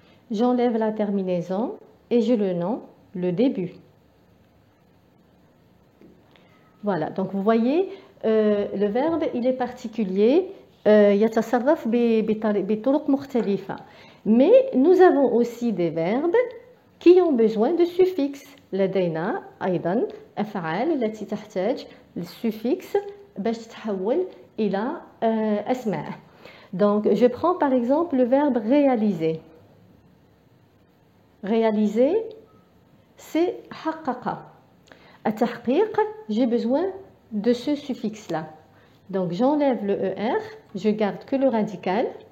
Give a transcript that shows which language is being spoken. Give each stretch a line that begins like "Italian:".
French: J'enlève la terminaison et j'ai le nom, le début. Voilà, donc vous voyez, le verbe, il est particulier,
Arabic: يتصرف بطرق مختلفة.
French: Mais nous avons aussi des verbes qui ont besoin de suffixes.
Arabic: لدينا أيضا أفعال التي تحتاج السuffixe باش تتحول إلى أسماء.
French: Donc, je prends par exemple le verbe réaliser. Réaliser, c'est
Arabic: حقق. التحقيق,
French: j'ai besoin de ce suffixe-là. Donc, j'enlève le ER, je garde que le radical.